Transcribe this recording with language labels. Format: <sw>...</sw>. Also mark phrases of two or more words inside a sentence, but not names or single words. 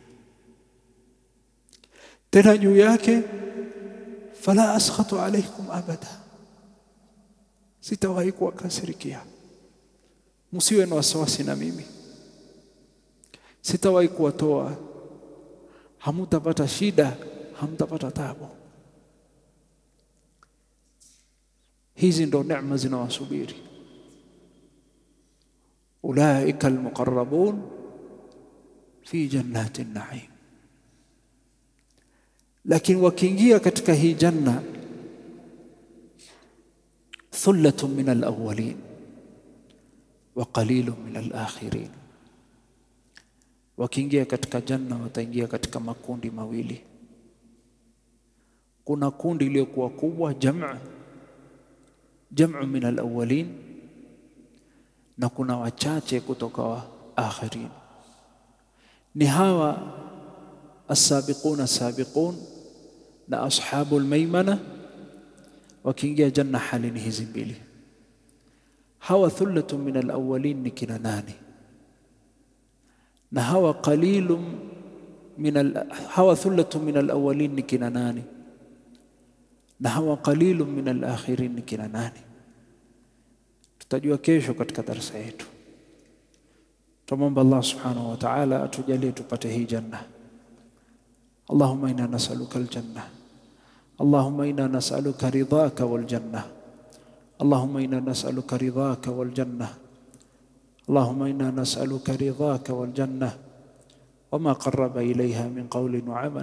<sw>Tena juu yake,</sw> <ar>فلا أسخط عليكم أبدا,</ar> <sw>sitawahi kuwakasirikia. Msiwe na wasiwasi na mimi, sitawahi kuwatoa, hamtapata shida, hamtapata taabu. Hizi ndo neema zinawasubiri.</sw> <ar>أولئك المقربون في جنات النعيم.</ar> <sw>Lakini wakiingia katika hii janna,</sw> <ar>ثلة من الأولين وقليل من الآخرين.</ar> <sw>Wakiingia katika janna wataingia katika makundi mawili. Kuna kundi iliyokuwa kubwa,</sw> <ar>جمع من الأولين,</ar> <sw>na kuna wachache kutoka wa akhirin. Ni hawa</sw> <ar>السابقون السابقون</ar> <sw>na</sw> <ar>أصحاب الميمنة,</ar> <sw>wakiingia janna hali ni hizi mbili. Hawa</sw> <ar>ثلة من الأولين</ar> <sw>ni kina nani? Na hawa qalilun hawa</sw> <ar>ثلة من الأولين</ar> <sw>ni kina nani? Na hawa</sw> <ar>قليل من الآخرين</ar> <sw>ni kina nani? Tutajua kesho katika darasa yetu. Tumomba Allah</sw> <ar>سبحانه وتعالى</ar> <sw>atujalie tupate hii janna.</sw> <ar>اللهم إنا نسألك الجنة اللهم إنا نسألك رضاك والجنة اللهم إنا نسألك رضاك والجنة, اللهم إنا نسألك رضاك والجنة وما قرب إليها من قول وعمل.</ar>